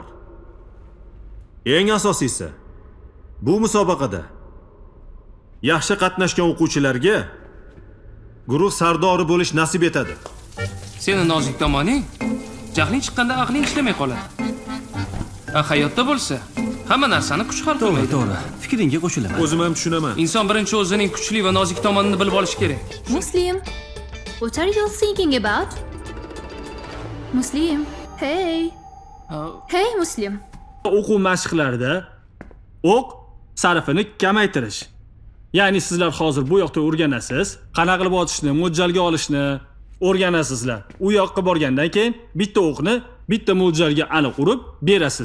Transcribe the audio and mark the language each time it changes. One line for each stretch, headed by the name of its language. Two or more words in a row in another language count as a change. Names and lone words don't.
Uzbek: Eng asosiysi, bu musobaqada yaxshi qatnashgan o'quvchilarga guruh sardori bo'lish nasib etadi. Seni nozik tomoning jahling chiqqanda aqling ishlamay qoladi. Hayotda bo'lsa, hamma narsani kuch hal qilmaydi. To'g'ri, fikringga qo'shilaman. O'zim ham tushunaman. Inson birinchi o'zining kuchli va nozik tomonini bilib olishi kerak.
English: Muslim, what are you thinking about? Muslim, hey. Hey Muslim.
Uzbek: O'quv mashqlarida o'q sarfini kamaytirish. Ya'ni sizlar hozir bu yoqda o'rganasiz, qanaqa qilib otishni, mo'ljalga olishni o'rganasizlar. U yoqqa borgandan keyin bitta o'qni bitta mo'ljalga aniq urib berasiz.